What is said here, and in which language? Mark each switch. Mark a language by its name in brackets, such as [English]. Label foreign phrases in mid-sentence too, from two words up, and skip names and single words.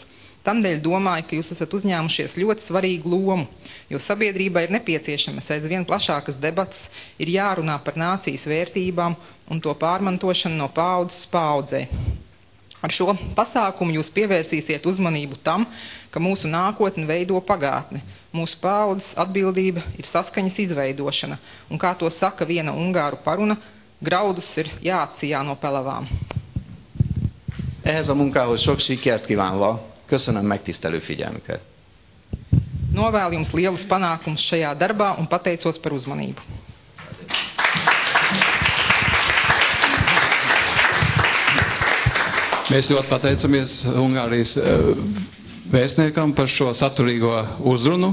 [Latvian] Tamdēļ domāju, ka jūs esat uzņēmušies ļoti svarīgu lomu, jo sabiedrībai ir nepieciešamas aizvien plašākas debatas, ir jārunā par nācijas vērtībām un to pārmantošanu no paaudzes paaudzē. Ar šo pasākumu jūs pievērsīsiet uzmanību tam, ka mūsu nākotni veido pagātne. Mūsu paaudzes atbildība ir saskaņas izveidošana, un kā to saka viena ungāru paruna, graudus ir jāatsijā no pelavām. [Hungarian] Ehhez a munkához sok sikert kívánva, köszönöm megtisztelő figyelmüket. [Latvian] Novēlu jums lielus panākumus šajā darbā un pateicos par uzmanību. Mēs ļoti pateicamies Ungārijas vēstniekam par šo saturīgo uzrunu.